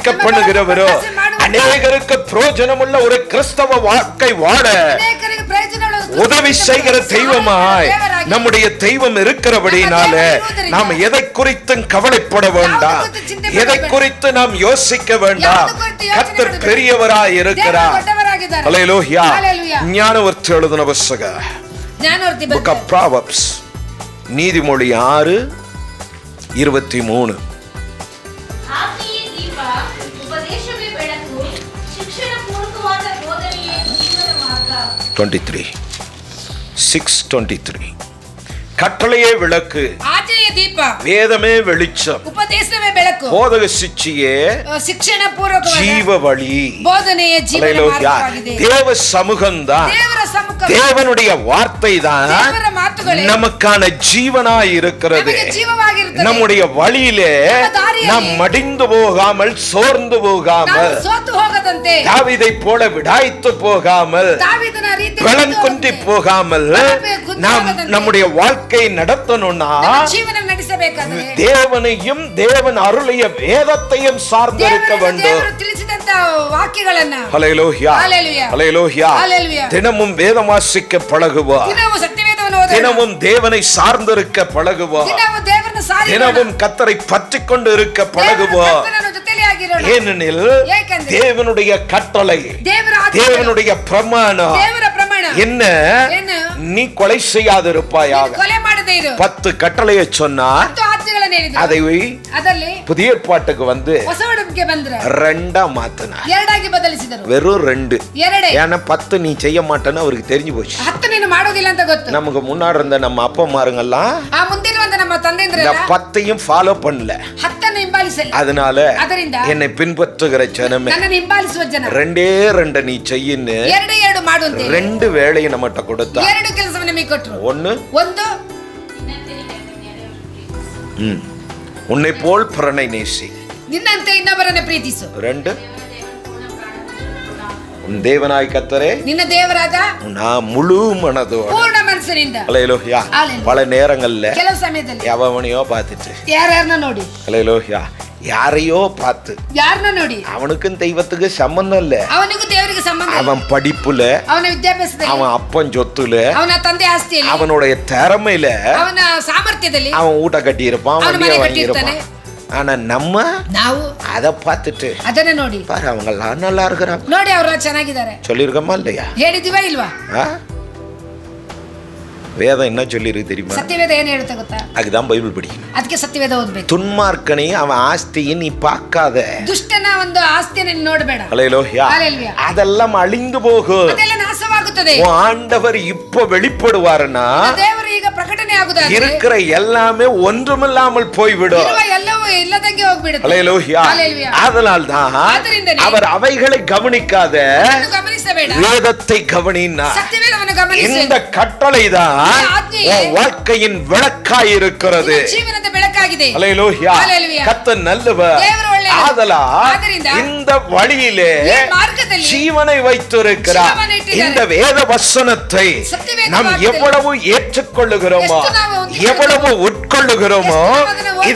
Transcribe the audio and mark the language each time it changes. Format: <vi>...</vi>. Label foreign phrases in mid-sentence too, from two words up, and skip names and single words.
<kn>ನಮ್ಮ</kn> <ta>பண்ணுகிறவரோ</ta> <kn>ಬೆಳಕು ಪ್ರಕಾಶ ಮಾಡುವಂತೆ,</kn> <ta>அநேகருக்கு பிரயோஜனமுள்ள ஒரு கிறிஸ்தவ வாழ்க்கை வாழ</ta> <kn>ಅನೇಕರಿಗೆ ಪ್ರಯೋಜನಗಳು</kn> <ta>உதவி செய்கிற தெய்வமாய் நம்முடைய தெய்வம் இருக்கிறபடினால நாம் எதை குறித்தும் கவலைப்பட வேண்டாம், எதை குறித்து நாம் யோசிக்க வேண்டாம். கர்த்தர் பெரியவராய் இருக்கிறார்.</ta> <kn>ದೊಡ್ಡವರಾಗಿದ್ದಾರೆ.</kn> <ta>ஹல்லேலூயா. ஹல்லேலூயா. ஞானவர்த்தி எழுதின புத்தக</ta> <kn>ಜ್ಞಾನವರ್ತಿ</kn> <ta>Book of Proverbs, நீதிமொழி 6:23.</ta> <kn>ಆಜ್ಞೆಯೇ ದೀಪ, ಉಪದೇಶವೇ ಬೆಳಕು, ಶಿಕ್ಷಣ ಪೂರ್ವಕವಾದ ಬೋಧನೆಯೇ ಜೀವನ ಮಾರ್ಗ. 6:23.</kn> <ta>கட்டளையே விளக்கு,</ta> <kn>ಆಚೆಯ ದೀಪ,</kn> <ta>வேதமே வெளிச்சம்,</ta> <kn>ಉಪದೇಶವೇ ಬೆಳಕು,</kn> <ta>போதக சிச்சியே</ta> <kn>ಶಿಕ್ಷಣ ಪೂರ್ವಕವಾದ</kn> <ta>ஜீவ வழி.</ta> <kn>ಬೋಧನೆಯ ಜೀವನ</kn> <ta>ஹல்லேலூயா.</ta> <kn>ಮಾರ್ಗವಾಗಿದೆ.</kn> <ta>தேவ சமூகம்தான்,</ta> <kn>ದೇವರ ಸಮ್ಮುಖ,</kn> <ta>தேவனுடைய வார்த்தை தான்</ta> <kn>ದೇವರ ಮಾತುಗಳೇ</kn> <ta>நமக்கான ஜீவனாய் இருக்கிறது.</ta> <kn>ನಮಗೆ ಜೀವವಾಗಿರುತ್ತದೆ.</kn> <ta>நம்முடைய வழியிலே</ta> <kn>ನಮ್ಮ ದಾರಿಯಲ್ಲಿ</kn> <ta>நாம் மடிந்து போகாமல் சோர்ந்து</ta> <kn>ನಾವು</kn> <ta>போகாமல்</ta> <kn>ಸೋತು ಹೋಗದಂತೆ,</kn> <ta>தாவீதை போல விடாய்த்து போகாமல்</ta> <kn>ದಾವೀದನ ರೀತಿ</kn> <ta>பலன் குன்றி போகாமல் நாம் நம்முடைய வாழ்க்கை நடத்தணும்னா</ta> <kn>ನಮ್ಮ ಜೀವನ ನಡೆಸಬೇಕಾದರೆ</kn> <ta>தேவனையும் தேவன் அருளிய வேதத்தையும் சார்ந்து இருக்க வேண்டும்.</ta> <kn>ದೇವರು ತಿಳಿಸಿದಂತ ವಾಕ್ಯಗಳನ್ನ</kn> <ta>ஹல்லேலூயா. ஹல்லேலூயா. ஹல்லேலூயா. ஹல்லேலூயா. தினமும் வேதம் வாசிக்க பழகுவார்,</ta> <kn>ದಿನವೂ ಸತ್ಯವೇದವನ್ನು ಓದೋಣ,</kn> <ta>தினமும் தேவனை சார்ந்திருக்க பழகுவார்,</ta> <kn>ದಿನವೂ ದೇವರನ್ನ ಸಾರಿ</kn> <ta>தினமும் கத்தரை பற்றி கொண்டு இருக்க பழகுவார்.</ta> <kn>ಜೊತೆಲಿ ಆಗಿರೋಣ.</kn> <ta>ஏனெனில் ஏக்கென்று தேவனுடைய கட்டளை,</ta> <kn>ದೇವರ ಆಜ್ಞೆಗಳು,</kn> <ta>தேவனுடைய பிரமாணம்</ta> <kn>ದೇವರ ಪ್ರಮಾಣ</kn> <ta>என்ன?</ta> <kn>ಏನು?</kn> <ta>நீ கொலை செய்யாதிருப்பாயாக.</ta> <kn>ಕೊಲೆ ಮಾಡದೇ ಇರು.</kn> <ta>10 கட்டளையை சொன்னார்.</ta> <kn>10 ಆಜ್ಞೆಗಳನ್ನು ಹೇಳಿದ್ರು.</kn> <ta>அதை</ta> <kn>ಅದರಲ್ಲಿ</kn> <ta>புதிய ஏற்பாட்டுக்கு வந்து</ta> <kn>ಹೊಸ ಒಡಂಬಡಿಕೆ ಬಂದ್ರೆ</kn> <ta>2 மாத்தினார்.</ta> <kn>ಎರಡಾಗಿ ಬದಲಿಸಿದರು.</kn> <ta>வெறும் 2.</ta> <kn>ಎರಡೇ.</kn> <ta>ஏன்னா 10 நீ செய்ய மாட்டேன்னு அவருக்கு தெரிஞ்சு போச்சு.</ta> <kn>10 ನೀನು ಮಾಡೋದಿಲ್ಲ ಅಂತ ಗೊತ್ತು.</kn> <ta>நமக்கு முன்னாடி இருந்த நம்ம அப்பா மாருங்கெல்லாம்</ta> <kn>ಆ ಮುಂದಿರುವಂತ ನಮ್ಮ</kn> <ta>இந்த</ta> <kn>ತಂದೆಂದ್ರೆಲ್ಲ</kn> <ta>10ஐயும் ஃபாலோ பண்ணல.</ta> <kn>10 ಹಿಂಬಾಲಿಸಲ್ಲ.</kn> <ta>அதனால</ta> <kn>ಅದರಿಂದ</kn> <ta>என்னை பின்பற்றுகிற ஜனமே</ta> <kn>ನನ್ನನ್ನು ಹಿಂಬಾಲಿಸುವ ಜನ</kn> <ta>2 நீ செய்யின்னு</ta> <kn>ಎರಡು ಮಾಡುವಂತೆ</kn> <ta>2 வேலையை நம்மகிட்ட கொடுத்தா.</ta> <kn>2 ಕೆಲಸವನ್ನು ನಮಗೆ ಕೊಟ್ಟರು.</kn> <ta>ஒன்னு,</ta> <kn>ಒಂದು</kn> <ta>உன்னை போல் பிறனை நேசி.</ta> <kn>ನಿನ್ನಂತೆ ಇನ್ನೊಬ್ಬರನ್ನ ಪ್ರೀತಿಸು.</kn> <ta>2, உன் தேவனாய் கர்த்தரே ನಿನ್ನ ದೇವರಾದ நான் முழு மனதோட.</ta> <kn>ಪೂರ್ಣ ಮನಸ್ಸಿನಿಂದ.</kn> <ta>ஹல்லேலூயா. ஹல்லேலூயா. பல நேரங்கள்ல</ta> <kn>ಕೆಲವು ಸಮಯದಲ್ಲಿ</kn> <ta>எவனையோ பார்த்துட்டு,</ta> <kn>ಯಾರ್ಯಾರನ್ನ ನೋಡಿ,</kn> <ta>ஹல்லேலூயா, யாரையோ பார்த்து,</ta> <kn>ಯಾರನ್ನ ನೋಡಿ,</kn> <ta>அவனுக்கும் தெய்வத்துக்கு சம்பந்தம் இல்ல.</ta> <kn>ಅವನಿಗೂ ದೇವರಿಗೆ ಸಂಬಂಧ ಇಲ್ಲ.</kn> <ta>அவன் படிப்புல,</ta> <kn>ಅವನ ವಿದ್ಯಾಭ್ಯಾಸದಲ್ಲಿ,</kn> <ta>அவன் அப்பன் சொத்துல,</ta> <kn>ಅವನ ತಂದೆ ಆಸ್ತಿಯಲ್ಲಿ,</kn> <ta>அவனுடைய திறமையில</ta> <kn>ಅವನ ಸಾಮರ್ಥ್ಯದಲ್ಲಿ</kn> <ta>அவன் ஊட்ட கட்டி இருப்பான், அவன் வண்டியை மனை வாங்கி இருப்பான். கட்டியிருப்பாನೆ. ஆனா நம்ம</ta> <kn>ನಾವು</kn> <ta>அதை பார்த்துட்டு</ta> <kn>ಅದನ್ನ ನೋಡಿ,</kn> <ta>பாரு அவங்க எல்லாம் நல்லா இருக்கிறாங்க</ta> <kn>ನೋಡಿ ಅವರು ಚೆನ್ನಾಗಿದ್ದಾರೆ</kn> <ta>சொல்லிருக்கோமா இல்லையா?</ta> <kn>ಹೇಳಿದಿವಾ ಇಲ್ವಾ?</kn> <ta>ஆ? வேதம் என்ன சொல்லிருக்கு தெரியுமா?</ta> <kn>ಸತ್ಯವೇದ ಏನ್ ಹೇಳುತ್ತೆ ಗೊತ್ತಾ?</kn> <ta>அதுதான் பைபிள் படிக்கணும்.</ta> <kn>ಅದಕ್ಕೆ ಸತ್ಯವೇದ ಓದ್ಬೇಕು.</kn> <ta>துன்மார்க்கனை அவன் ஆஸ்தியை நீ பார்க்காத.</ta> <kn>ದುಷ್ಟನ ಒಂದು ಆಸ್ತಿಯನ್ನು ನೀನು ನೋಡಬೇಡ.</kn> <ta>ஹல்லேலூயா. ஹல்லேலூயா. அதெல்லாம் அழிந்து போகும்.</ta> <kn>ಅದೆಲ್ಲ ನಾಶವಾಗುತ್ತದೆ.</kn> <ta>உன் ஆண்டவர் இப்போ வெளிப்படுவாருன்னா</ta> <kn>ದೇವರು ಈಗ ಪ್ರಕಟಣೆ ಆಗುವುದಾದ್ರೆ</kn> <ta>இருக்கிற எல்லாமே ஒன்றுமில்லாமல் போய்விடும்.</ta> <kn>ಇರುವ ಎಲ್ಲವೂ ಇಲ್ಲದಂಗೆ ಹೋಗ್ಬಿಡುತ್ತೆ.</kn> <ta>ஹல்லேலூயா. ஹல்லேலூயா. அதனால்தான்</ta> <kn>ಆದ್ದರಿಂದಲೇ</kn> <ta>அவர் அவைகளை கவனிக்காத</ta> <kn>ಅದನ್ನು ಗಮನಿಸಬೇಡ,</kn> <ta>வேதத்தை கவனினா.</ta> <kn>ಸತ್ಯವೇದವನ್ನು ಗಮನಿಸು.</kn> <ta>இந்த கட்டளை தான்</ta> <kn>ஆಜ್ಞೆಯೇ</kn> <ta>உன் வாழ்க்கையின் விளக்காய் இருக்கிறது.</ta> <kn>ನಿನ್ನ ಜೀವನದ ಬೆಳಕಾಗಿದೆ.</kn> <ta>ஹல்லேலூயா. ஹல்லேலூயா. கர்த்தர் நல்லவர்.</ta> <kn>தேவர் ಒಳ್ಳೆಯவர். ಆದ್ದರಿಂದ</kn> <ta>இந்த வழியிலே</ta> <kn>ಈ ಮಾರ್ಗದಲ್ಲಿ</kn> <ta>ஜீவனை வைத்திருக்கிறார்.</ta> <kn>ಜೀವವನ್ನು ಇಟ್ಟಿದ್ದಾರೆ.</kn> <ta>இந்த வேத வசனத்தை</ta> <kn>சத்தியவேத</kn> <ta>நாம் வார்த்தை எவ்வளவு ஏற்றுக்கொள்ளுகிறோமோ,</ta> <kn>ಎಷ್ಟು ನಾವು ಹೊಂದಿಕೊಳ್ಳುತ್ತೇವೋ,</kn> <ta>எவ்வளவு உட்கொள்ளுகிறோமோ,</ta> <kn>ಎಷ್ಟು ನಾವು ಅದನ್ನು</kn> <ta>இது</ta>